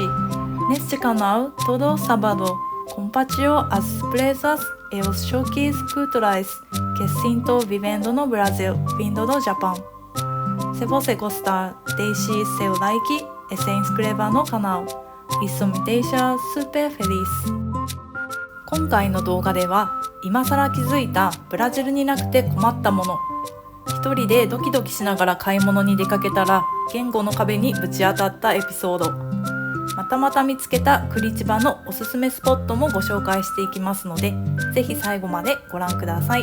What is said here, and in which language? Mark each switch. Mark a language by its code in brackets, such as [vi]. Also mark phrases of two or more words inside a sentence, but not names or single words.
[pt] Neste canal, todo sábado, compartilho as surpresas e os choques culturais que sinto vivendo no Brasil, vindo do Japão. Se você gostar, deixe seu like e se inscreva no canal. Isso me deixa super feliz. [ja] 今回の動画では、今更気づいたブラジルになくて困ったもの。一人でドキドキしながら買い物に出かけたら言語の壁にぶち当たったエピソード。また見つけたクリチバのおすすめスポットもご紹介していきますので、ぜひ最後までご覧ください。